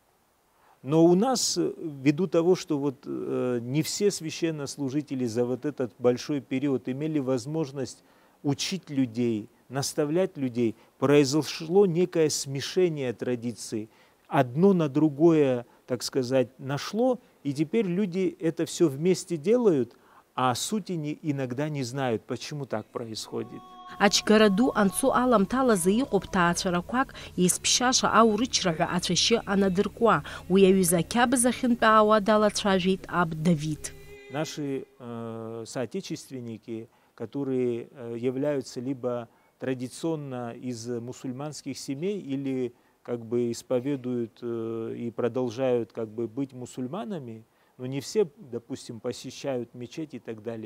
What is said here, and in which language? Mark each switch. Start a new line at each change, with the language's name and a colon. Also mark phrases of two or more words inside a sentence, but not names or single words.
Russian: Но у нас, ввиду того, что вот не все священнослужители за вот этот большой период имели возможность учить людей, наставлять людей, произошло некое смешение традиций. Одно на другое, так сказать, нашло, и теперь люди это все вместе делают, а сути иногда не знают, почему так происходит.
Abkhazian: Ачгараду анцу аламҭалазы иҟоуп ҭаацәарақәак еизԥшьаша аурычра ҳәа ацәашьы анадыркуа, уи аҩыза ақьабз ахьынтәаауа далацәажәеит аб Давид.
Russian: Наши соотечественники, которые являются либо традиционно из мусульманских семей или как бы исповедуют и продолжают как бы быть мусульманами, но не все, допустим, посещают мечеть и так далее.